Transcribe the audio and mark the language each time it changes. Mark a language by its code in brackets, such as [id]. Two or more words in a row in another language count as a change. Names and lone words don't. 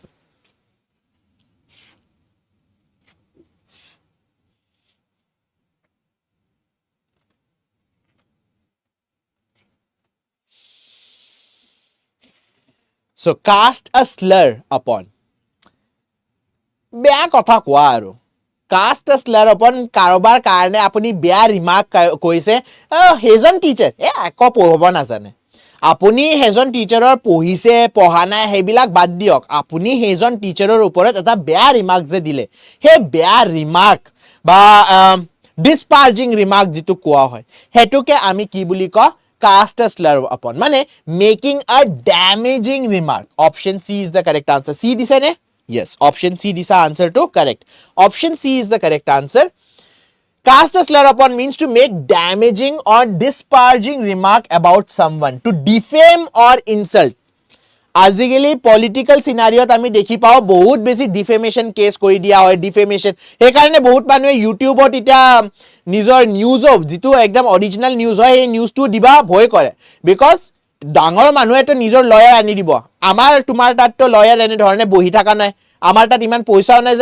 [en] so cast a slur upon [as] বেয়া কথা কোৱা আৰু [en] cast a slur upon [as] কাৰোবাৰ কাৰণে আপুনি বেয়া ৰিমাৰ্ক কৈছে হেজন টিচাৰ একো পঢ়ব নাজানে আপুনি হেজন টিচাৰৰ পঢ়িছে পঢ়া নাই হেবিলাক বাদ দিয়ক আপুনি হেজন টিচাৰৰ ওপৰত এটা বেয়া ৰিমাৰ্ক যে দিলে হে বেয়া ৰিমাৰ্ক বা [en] disparaging remark [as] যেটো কোৱা হয় হেতুকে আমি কি বুলি ক [en] cast a slur upon [as] মানে [en] making a damaging remark option C is the correct answer [as] C দিছে নে [en] Yes, option C this answer to correct. Option C is the correct answer. Cast a slur upon means to make damaging or disparaging remark about someone, to defame or insult. [as] আজিকালি [en] political scenarioত [as] আমি দেখি পাও বহুত বেছি [en] defamation case [as] কৰি দিয়া হয় ডিফেমেশন হে কাৰণে বহুত মানুহে ইউটিউবত এটা নিজৰ নিউজ যেটো একদম [en] original news [as] হয় এই নিউজটো দিবা ভয় কৰে বিকজ ডাঙৰ মানুহে তো নিজৰ লয়াৰ আনি দিব আমাৰ তোমাৰ তাত তো লয়াৰ এনে ধৰণে বহি থাকা নাই আমাৰ তাত ইমান পইচাও